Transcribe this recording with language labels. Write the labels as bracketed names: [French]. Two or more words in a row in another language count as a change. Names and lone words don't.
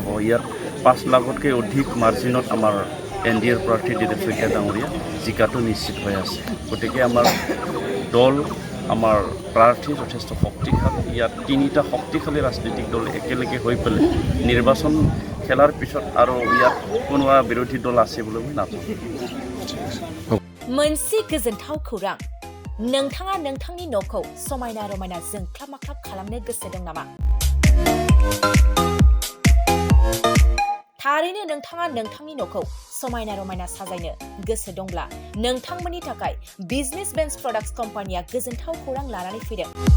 [Assamese] ইয়াত 5 লাখতকৈ অধিক মাৰ্জিনত আমাৰ এনডিএৰ প্ৰাৰ্থী দিলীপ শইকীয়া ডাঙৰীয়া জিকাটো নিশ্চিত হৈ আছে। গতিকে আমাৰ দল আমাৰ প্ৰাৰ্থী যথেষ্ট শক্তিশালী। ইয়াত 3টা শক্তিশালী ৰাজনৈতিক দল একেলগে হৈ পেলাই নিৰ্বাচন খেলাৰ পিছত আৰু ইয়াত কোনোবা বিৰোধী দল আছে বুলি মই নাভাবোঁ। [Bodo] मोनसे गोजोनथाव खौरां नोंथाङा नोंथांनि न'खौ समायना रमायना जोंख्लाब माख्लाब खालामनो गोसो दं नामा? थारैनो नोंथाङा नोंथांनि न'खौ समायना रमायना साजायनो गोसो दंब्ला नोंथांमोननि थाखाय बिजनेस बेन्स प्रडाक्ट्स कम्पानिया गोजोनथाव खौरां लानानै फैदों।